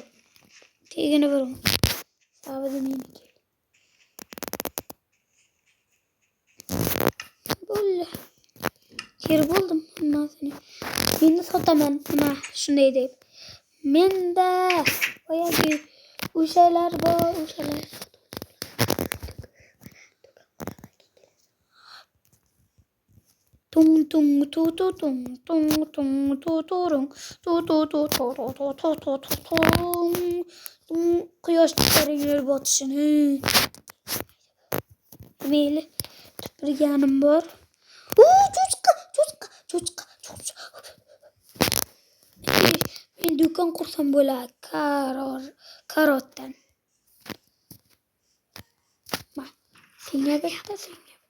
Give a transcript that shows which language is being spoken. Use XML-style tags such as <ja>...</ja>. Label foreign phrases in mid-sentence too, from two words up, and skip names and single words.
<uz>Tegini bo'ling. Savodi meniki. Bo'ldi. Ker bo'ldim hammasini. Meni sotaman, nima shunday deb. Menda boyagi o'shalar bor, o'shalar. Tung tung tu tu tung tung tung tu tu rung tu tu tu tu tu tu tu tu tu quyosh chiqaringlar botishini. Meli tupurganim bor. Cho'chqa. Men do'kon qursam bo'ladi. Karotdan. Ma, senga bitta</uz>